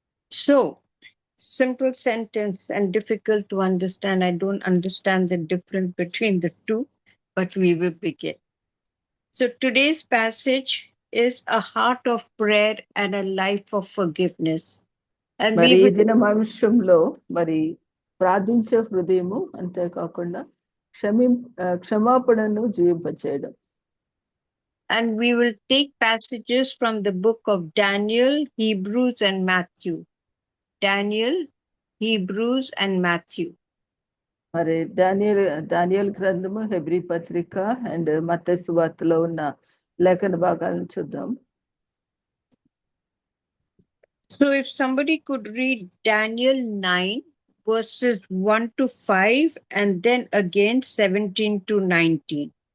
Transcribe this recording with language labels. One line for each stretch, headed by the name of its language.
English: So, simple sentence and difficult to understand. I don't understand the difference between the two, but we will begin. So today's passage is a heart of prayer and a life of forgiveness. And we
Telugu: మరి ఈ
English: will,
Telugu: దినమాంశంలో మరి ప్రార్థించే హృదయము అంతేకాకుండా క్షమాపణను జీవింపచేయడం.
English: and we will take passages from the book of Daniel, Hebrews, and Matthew. Daniel, Hebrews, and Matthew.
Telugu: మరి దానియేలు గ్రంథము, Hebrew పత్రిక అండ్ మత్తయి సువార్తలో ఉన్న లేఖన భాగాలను చూద్దాం.
English: So if somebody could read Daniel 9 verses 1 to 5 and then again 17 to 19.